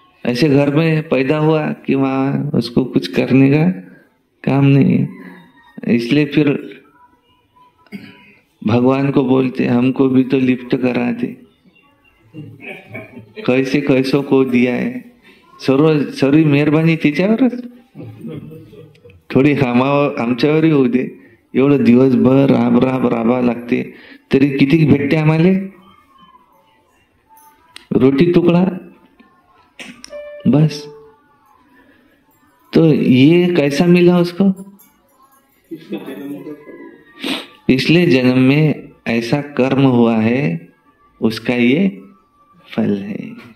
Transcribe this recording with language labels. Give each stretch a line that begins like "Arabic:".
Hindi: ऐसे घर में पैदा हुआ कि वहां उसको कुछ करने का काम नहीं है, इसलिए फिर भगवान को बोलते हमको भी तो लिफ्ट करा दे, कैसे कैसो को दिया है,
Marathi: सर्व मेहरबानी तिच्यावर, थोडी आमच्यावरही होऊ दे। एवढं दिवसभर राबा लागते, तरी किती भेटते आम्हाला?
Hindi: रोटी टुकड़ा बस। तो ये कैसा मिला उसको? पिछले जन्म में ऐसा कर्म हुआ है, उसका ये फल है।